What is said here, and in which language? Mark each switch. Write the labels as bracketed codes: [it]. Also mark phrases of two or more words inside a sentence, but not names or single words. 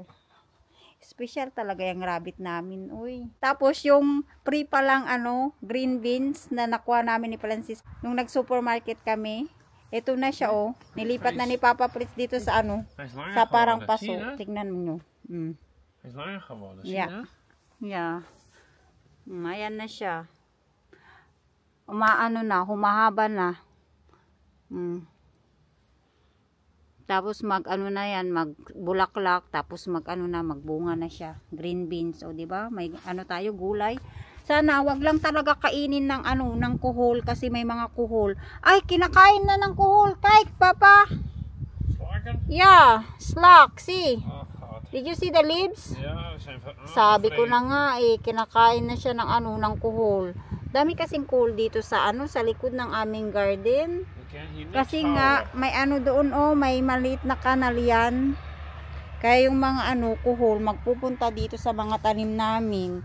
[tl] Special talaga yung rabbit namin, uy. Tapos yung free pa lang [en] green beans [tl] na nakuha namin ni Francis nung nag-supermarket kami. Ito na siya, oh. Nilipat na ni Papa Plitz dito sa sa parang paso. Tignan mo. [nl] Hij is langer geworden, zie je [en] Yeah. Yeah. [tl] Ayan na siya. Humahaba na. Tapos na yan, magbulaklak, tapos magbunga na siya. [en] Green beans, [tl] o di ba? May tayo gulay. Sana wag lang talaga kainin ng ng kuhol kasi may mga kuhol. Ay, kinakain na ng kuhol. [nl] Kijk, Papa. Slakken? [en] Yeah, slack, see. Oh, God. Did you see the leaves? [nl] Ja, ze zijn [tl] Sabi ko na nga kinakain na siya ng ng kuhol. Dami kasing kuhol dito sa sa likod ng aming garden. Kasi nga may doon, may maliit na kanal yan. Kaya yung mga kuhol magpupunta dito sa mga tanim namin.